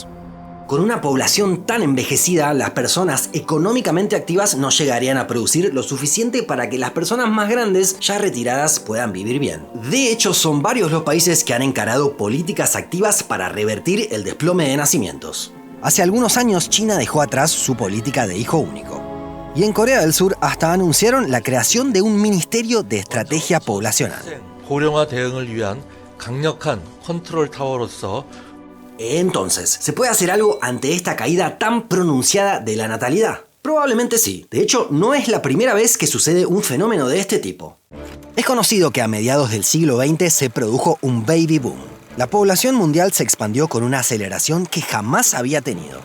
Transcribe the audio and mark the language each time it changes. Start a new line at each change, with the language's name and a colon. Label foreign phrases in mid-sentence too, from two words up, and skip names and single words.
Spanish: Con una población tan envejecida, las personas económicamente activas no llegarían a producir lo suficiente para que las personas más grandes, ya retiradas, puedan vivir bien. De hecho, son varios los países que han encarado políticas activas para revertir el desplome de nacimientos. Hace algunos años, China dejó atrás su política de hijo único. Y en Corea del Sur hasta anunciaron la creación de un Ministerio de Estrategia Poblacional.
Korean: 고령화 대응을 위한 강력한 컨트롤 타워로서
Spanish: Entonces, ¿se puede hacer algo ante esta caída tan pronunciada de la natalidad? Probablemente sí. De hecho, no es la primera vez que sucede un fenómeno de este tipo. Es conocido que a mediados del siglo XX se produjo un
English: baby boom.
Spanish: La población mundial se expandió con una aceleración que jamás había tenido.